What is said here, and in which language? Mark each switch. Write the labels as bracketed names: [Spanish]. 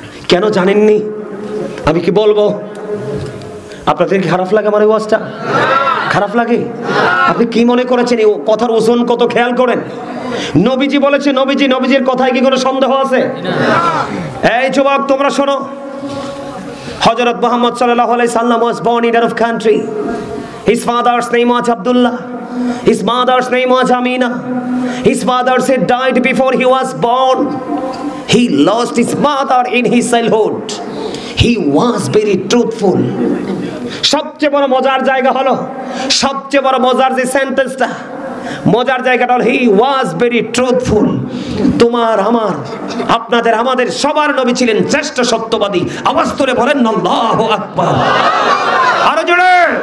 [Bangla] কেন জানেননি? আমি কি বলবো? আপনাদের খারাপ লাগে আমার এই ওয়াজটা? খারাপ লাগে? আপনি কি মনে করেছেন এই কথার ওজন কত? খেয়াল করেন, নবীজি বলেছে, নবীজির কথায় কি কোনো সন্দেহ আছে? এই যুবক তোমরা শোনো, [English] Hazrat Muhammad sallallahu alaihi wasallam was born in Arab country. His father's name was Abdullah. His mother's name was Amina. His father said died before he was born. He lost his mother in his childhood. He was very truthful. [Bangla] সবচেয়ে বড় মজার জায়গা হলো, সবচেয়ে বড় মজার যে সেন্টেন্সটা, মজার জায়গাটা হলো [English] He was very truthful. [Bangla] তোমার আমার আপনাদের আমাদের সবার নবী ছিলেন শ্রেষ্ঠ সত্যবাদী। আওয়াজ করে বলেন আল্লাহু আকবার। আরো জোরে।